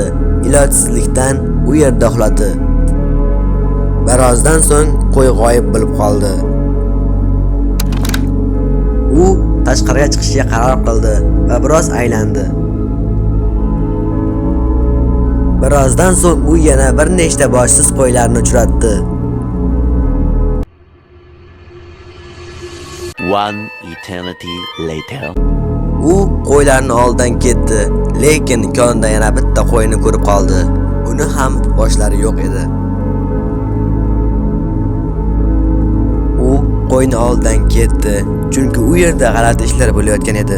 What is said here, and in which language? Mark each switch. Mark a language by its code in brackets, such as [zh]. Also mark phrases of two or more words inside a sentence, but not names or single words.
[uz] Ilojsizlikdan u yerda uxladi. Birozdan so'ng qo'y g'oyib bo'lib qoldi. U tashqariga chiqishga qaror qildi va biroz aylandi. Birozdan so'ng u yana bir nechta boshsiz qo'ylarni uchratdi. [en] One eternity later. [uz] U qo'ylarni oldan ketdi, lekin konda yana bitta qo'yni ko'rib qoldi. Uni ham boshlari yo'q edi. U qo'yni oldan ketdi, chunki u yerda g'alati ishlar bo'layotgan edi.